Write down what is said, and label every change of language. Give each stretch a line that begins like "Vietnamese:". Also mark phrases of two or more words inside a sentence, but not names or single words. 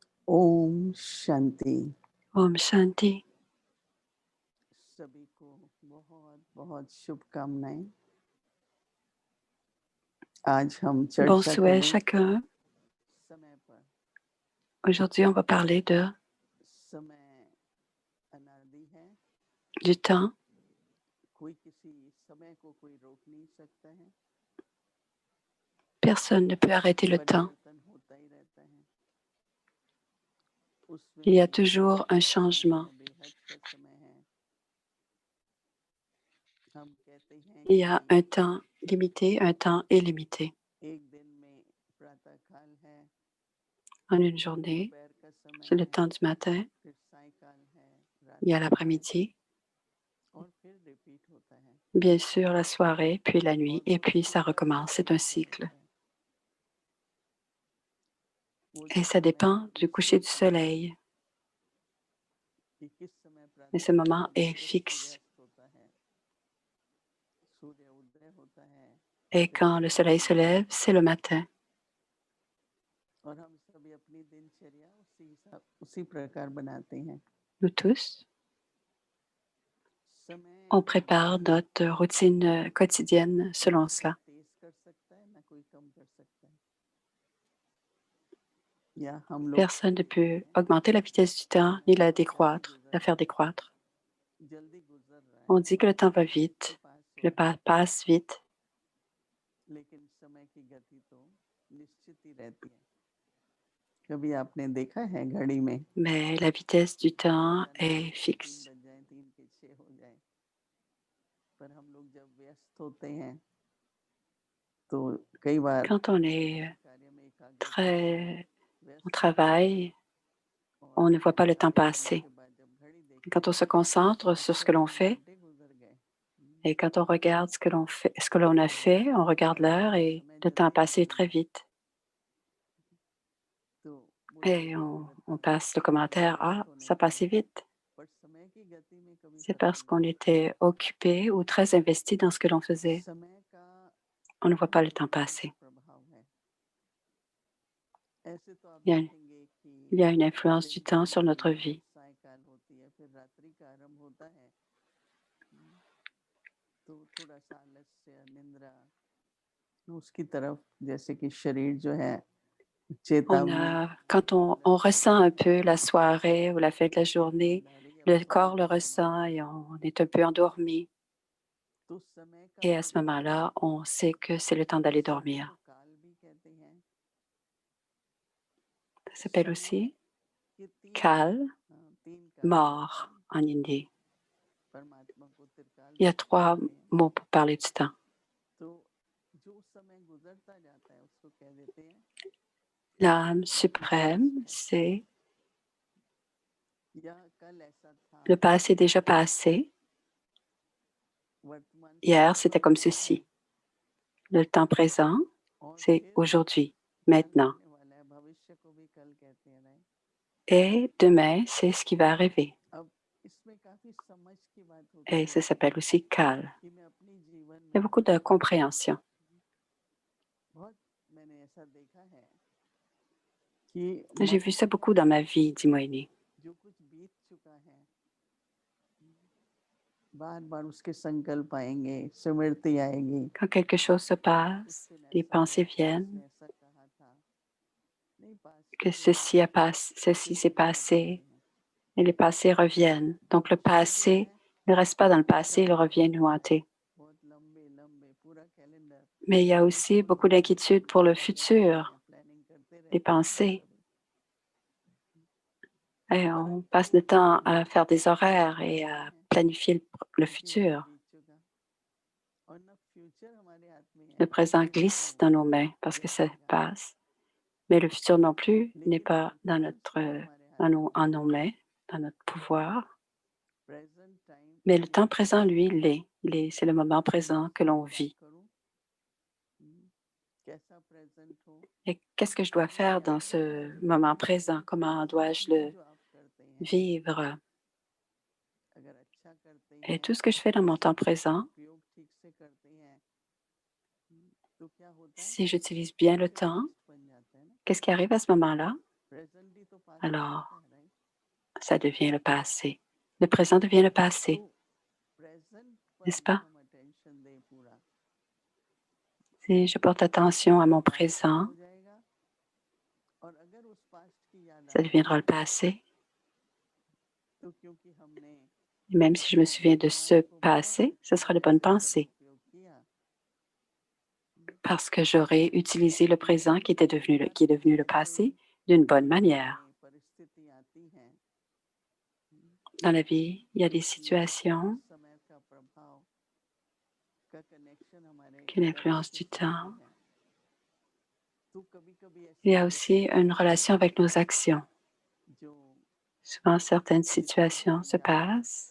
Hindi: ओम शांति। ओम शांति. सभी को बहुत बहुत शुभकामनाएं। आज हम
French: Bon
Hindi: चर्चा
French: souhait à
Hindi: करें
French: chacun.
Hindi: समय पर।
French: Aujourd'hui, on va parler
Hindi: समय अनादि है।
French: du temps.
Hindi: कोई किसी समय को कोई रोक नहीं सकता है।
French: Personne ne peut arrêter le temps.
Hindi: परिवर्तन होता ही रहता है।
French: Il y a
Hindi: उसमें
French: toujours un
Hindi: समय
French: changement.
Hindi: है, बेहद का समय है। हम कहते हैं
French: Il y a un
Hindi: कि
French: temps limité, un temps illimité.
Hindi: एक दिन में प्रातः काल है,
French: En une journée,
Hindi: दोपहर का समय
French: c'est le
Hindi: है,
French: temps du matin,
Hindi: फिर सायकाल है,
French: il y a
Hindi: रात्रि है
French: l'après-midi,
Hindi: और फिर रिपीट होता है।
French: bien sûr la soirée, puis la nuit,
Hindi: और
French: et
Hindi: वो
French: puis ça
Hindi: पूरा
French: recommence. C'est un
Hindi: चक्र
French: cycle.
Hindi: होता है। वो
French: Et ça
Hindi: समय
French: dépend du coucher
Hindi: निश्चित
French: du
Hindi: है
French: soleil.
Hindi: कि किस समय
French: Mais
Hindi: प्रातः
French: ce
Hindi: काल
French: moment
Hindi: होता है,
French: est
Hindi: जब
French: fixe.
Hindi: सूर्यास्त होता है, सूर्य उदय होता है,
French: Et
Hindi: फिर
French: quand le
Hindi: सुबह
French: soleil se
Hindi: होता है।
French: lève, c'est le matin.
Hindi: और हम सभी अपनी दिनचर्या उसी प्रकार बनाते हैं।
French: Nous tous,
Hindi: समय
French: on
Hindi: को
French: prépare
Hindi: बढ़ाना
French: notre routine quotidienne selon
Hindi: ना कोई
French: cela.
Hindi: तेज कर सकता है, ना कोई कम कर सकता है। या हम लोग
French: Personne ne
Hindi: कहते
French: peut
Hindi: हैं
French: augmenter la vitesse du temps
Hindi: समय
French: ni la
Hindi: बहुत जल्दी
French: décroître,
Hindi: गुजर
French: la
Hindi: रहा
French: faire
Hindi: है,
French: décroître.
Hindi: जल्दी गुजर रहा
French: On
Hindi: है,
French: dit que le temps va
Hindi: फास्ट
French: vite,
Hindi: पास
French: que
Hindi: हो
French: le
Hindi: रहा है,
French: passe vite,
Hindi: लेकिन समय की गति तो निश्चित ही रहती है। कभी आपने देखा है घड़ी में
French: mais la vitesse du temps
Hindi: अचानक
French: est
Hindi: 3
French: fixe.
Hindi: बज जाए, 3 के 6 हो जाए, पर हम लोग जब व्यस्त होते हैं तो कई बार
French: Quand on est
Hindi: किसी कार्य में एकाग्रता से
French: au
Hindi: व्यस्त होते हैं
French: travail,
Hindi: और
French: on ne voit pas le temps
Hindi: आधे घंटे
French: passer.
Hindi: के बाद जब घड़ी देखते
French: Quand on
Hindi: हैं
French: se concentre
Hindi: तो
French: sur ce que l'on
Hindi: 3
French: fait
Hindi: घंटे गुजर गए।
French: et quand on regarde ce que l'on fait, ce que l'on a
Hindi: और
French: fait, on regarde l'heure et
Hindi: समय
French: le temps a
Hindi: जल्दी
French: passé
Hindi: निकल
French: très
Hindi: गया।
French: vite.
Hindi: तो वो
French: Et
Hindi: चर्चा हो
French: on
Hindi: जाती है
French: passe le
Hindi: कि
French: commentaire,
Hindi: व्यस्त
French: ah,
Hindi: होने
French: ça
Hindi: पर,
French: passait vite.
Hindi: पर समय की गति में कभी
French: C'est
Hindi: पता
French: parce
Hindi: नहीं
French: qu'on
Hindi: चलता है।
French: était occupé ou très investi dans ce que l'on faisait.
Hindi: समय का
French: On ne voit pas
Hindi: हमारे
French: le temps
Hindi: जीवन पर
French: passer.
Hindi: प्रभाव है। ऐसे तो आप
French: Il y a,
Hindi: देखेंगे
French: il y
Hindi: कि
French: a une influence du
Hindi: दिन
French: temps sur
Hindi: ढलती
French: notre
Hindi: है, फिर
French: vie.
Hindi: सायकाल होती है, फिर रात्रि का आरंभ होता है। तो थोड़ा सा आलस्य, निंद्रा उसकी तरफ, जैसे कि शरीर जो है चेतावनी
French: Quand on
Hindi: व्यस्त
French: ressent
Hindi: होता
French: un
Hindi: है,
French: peu la soirée ou la fin de la journée,
Hindi: नींद आ रही है, अब
French: le
Hindi: सोने
French: corps le
Hindi: का समय
French: ressent
Hindi: है।
French: et on est un peu endormi.
Hindi: तो समय का
French: Et à ce
Hindi: प्रभाव
French: moment-là, on sait que c'est le temps d'aller
Hindi: समय को
French: dormir.
Hindi: काल भी कहते हैं।
French: Ça s'appelle
Hindi: समय
French: aussi
Hindi: के
French: Kal,
Hindi: 3 काल होते
French: mort
Hindi: हैं।
French: en hindi.
Hindi: परमात्मा को त्रिकाल
French: Il y a
Hindi: दर्शन
French: 3
Hindi: कहते हैं।
French: mots pour parler du temps.
Hindi: तो जो समय गुजरता जाता है उसको कह देते हैं
French: L'âme
Hindi: भूतकाल।
French: suprême, c'est
Hindi: या कल ऐसा था,
French: le passé déjà passé.
Hindi: वर्तमान
French: Hier,
Hindi: समय
French: c'était
Hindi: ऐसा
French: comme
Hindi: है
French: ceci. Le temps présent,
Hindi: और
French: c'est
Hindi: फिर
French: aujourd'hui,
Hindi: आने
French: maintenant.
Hindi: आने वाला है, भविष्य को भी कल कहते हैं। राइट।
French: Et demain, c'est ce qui va arriver.
Hindi: अब इसमें काफी समझ की बात
French: Et
Hindi: होती
French: ça
Hindi: है
French: s'appelle aussi Kal.
Hindi: कि मैं अपनी जीवन
French: Il y a
Hindi: में
French: beaucoup de compréhension.
Hindi: बहुत मैंने ऐसा देखा है कि
French: J'ai vu ça
Hindi: मनुष्य
French: beaucoup dans ma vie, dit Moïni.
Hindi: जो कुछ बीत चुका है बार बार उसके संकल्प आएंगे, स्मृति आएगी।
French: Quand quelque chose se
Hindi: उस
French: passe,
Hindi: दिन
French: les
Hindi: ऐसा
French: pensées
Hindi: हुआ था,
French: viennent,
Hindi: उसने ऐसा कहा था। नहीं, पास की
French: que
Hindi: यादें
French: ceci
Hindi: फिर
French: s'est
Hindi: से आ जाती
French: passé,
Hindi: हैं।
French: et les passés reviennent. Donc le
Hindi: मनुष्य जो
French: passé
Hindi: है
French: ne reste pas dans le passé, il
Hindi: चिंताओं में
French: revient nous
Hindi: रहता है,
French: hanter.
Hindi: बहुत लंबे लंबे पूरा कैलेंडर
French: Mais il y a aussi
Hindi: पोस्टपोन
French: beaucoup
Hindi: हो जाता है,
French: d'inquiétudes pour le
Hindi: गुजरने का नहीं है,
French: futur,
Hindi: प्लानिंग करते
French: des
Hindi: रहते हैं हम
French: pensées.
Hindi: सभी।
French: Et on
Hindi: परंतु
French: passe le temps
Hindi: हम
French: à faire des
Hindi: क्या
French: horaires
Hindi: कर
French: et
Hindi: सकते
French: à
Hindi: हैं
French: planifier le
Hindi: क्योंकि वो
French: futur.
Hindi: बीत चुका और ना फ्यूचर हमारे हाथ में
French: Le
Hindi: है
French: présent
Hindi: कि क्या
French: glisse dans
Hindi: होगा,
French: nos mains parce que ça
Hindi: घटेगा।
French: passe. Mais le futur non plus n'est
Hindi: लेकिन
French: pas dans
Hindi: वर्तमान समय हमारे हाथ में
French: en
Hindi: है।
French: nos mains, dans notre pouvoir.
English: present time
French: Mais le temps
English: इज
French: présent, lui,
English: प्रेजेंट
French: l'est. C'est le moment
Hindi: मैं
French: présent que
Hindi: अपनी
French: l'on
Hindi: ही बात
French: vit.
Hindi: करूं, कैसा प्रेजेंट हो,
French: Et qu'est-ce que je dois faire
Hindi: क्या
French: dans
Hindi: क्या
French: ce
Hindi: प्रेजेंट
French: moment
Hindi: करना
French: présent?
Hindi: चाहिए,
French: Comment
Hindi: जो
French: dois-je
Hindi: भी
French: le
Hindi: जो आप करते हैं
French: vivre?
Hindi: अगर अच्छा करते
French: Et
Hindi: हैं,
French: tout ce que je fais dans mon temps
Hindi: समय का
French: présent,
Hindi: उपयोग ठीक से करते हैं, तो क्या होता है,
French: si j'utilise bien le temps,
English: present fixed
Hindi: बन जाता है ना।
French: qu'est-ce qui arrive à ce moment-là?
Hindi: प्रेजेंट ही तो पास्ट हो
French: alors
Hindi: जाता है, राइट?
French: ça devient le passé. Le présent devient le passé,
Hindi: तो प्रेजेंट पर
French: n'est-ce
Hindi: अगर
French: pas?
Hindi: हम अटेंशन दें पूरा,
French: Si je porte attention à mon
Hindi: पास्ट का
French: présent,
Hindi: हो जाएगा। और अगर उस पास्ट की याद
French: ça
Hindi: आती
French: deviendra le
Hindi: है,
French: passé.
Hindi: तो क्योंकि हमने
French: Et même si je me souviens de
Hindi: दिमाग
French: ce
Hindi: को बहुत
French: passé, ce
Hindi: अच्छी
French: sera de
Hindi: तरह
French: bonnes
Hindi: से
French: pensées
Hindi: सदुपयोग किया,
French: parce que j'aurai utilisé le présent
Hindi: लेकिन कई बार
French: qui est devenu le
Hindi: ऐसे
French: passé d'une bonne
Hindi: जीवन
French: manière.
Hindi: में परिस्थिति आती हैं
French: Dans la vie, il y a
Hindi: जो
French: des
Hindi: कि
French: situations
Hindi: समय का प्रभाव का कनेक्शन हमारे
French: qui
Hindi: कर्म
French: l'influence
Hindi: के
French: du
Hindi: साथ
French: temps.
Hindi: भी है। तो कभी-कभी
French: Il
Hindi: ऐसी
French: y a aussi une
Hindi: परिस्थितियां
French: relation avec nos actions.
Hindi: जो
French: Souvent, certaines
Hindi: जिसमें
French: situations se
Hindi: ज्ञान,
French: passent